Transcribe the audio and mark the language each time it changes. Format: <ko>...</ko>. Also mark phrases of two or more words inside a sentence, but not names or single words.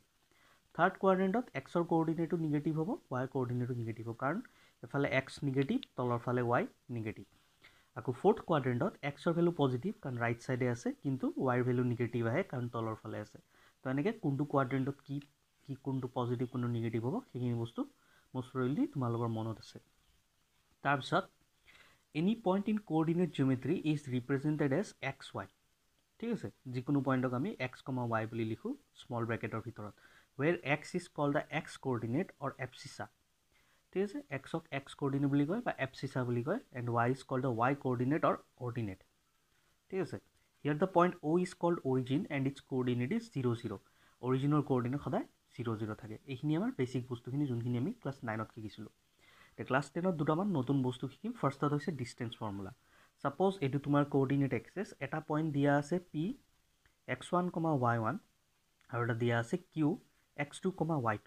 <en>third quadrantত</en> <as>এক্সৰ কোঅৰ্ডিনেটটো নিগেটিভ হ'ব, ওয়াইৰ কোঅৰ্ডিনেটটো নিগেটিভ হ'ব, কাৰণ এফালে এক্স নিগেটিভ, তলৰ ফালে ওয়াই নিগেটিভ। আকৌ</as> <en>fourth quadrantত</en> <as>এক্সৰ ভেলু পজিটিভ কাৰণ</as> <en>right side</en> <as>আছে, কিন্তু ওয়াইৰ ভেলু নিগেটিভ আহে কাৰণ তলৰ ফালে আছে। তো এনেকৈ কোনটো কোৱাড্ৰেণ্টত কি কোনটো পজিটিভ কোনটো নিগেটিভ হ'ব সেইখিনি বস্তু</as> <en>most probably</en> <as>তোমালোকৰ মনত আছে।</as> <en>তাৰপিছত any point in coordinate geometry is represented as x y.</en> <as>ঠিক আছে, যিকোনো পইণ্টক আমি</as> <en>x comma y</en> <as>বুলি লিখোঁ</as> <en>small bracketৰ</en> <as>ভিতৰত,</as> <en>where x is called the x coordinate or abscissa.</en> <as>ঠিক আছে, এক্সক</as> <en>x coordinate</en> <as>বুলি কয় বা এপচিছা বুলি কয়,</as> <en>and y is called the y coordinate or ordinate.</en> <as>ঠিক আছে,</as> <en>here the point O is called origin and its coordinate is 0 0.</en> <as>অৰিজিনৰ কোঅৰ্ডিনেট সদায় 0 0 থাকে। এইখিনি আমাৰ বেছিক বস্তুখিনি যোনখিনি আমি ক্লাছ 9ত শিকিছিলোঁ। এতিয়া ক্লাছ 10ত দুটামান নতুন বস্তু শিকিম। ফাৰ্ষ্টত হৈছে</as> <en>distance formula.</en> <as>ছাপ'জ এইটো তোমাৰ</as> <en>coordinate axis,</en> <as>এটা পইণ্ট দিয়া আছে পি x1, y1 আৰু এটা দিয়া আছে কিউ x2, y2।</as>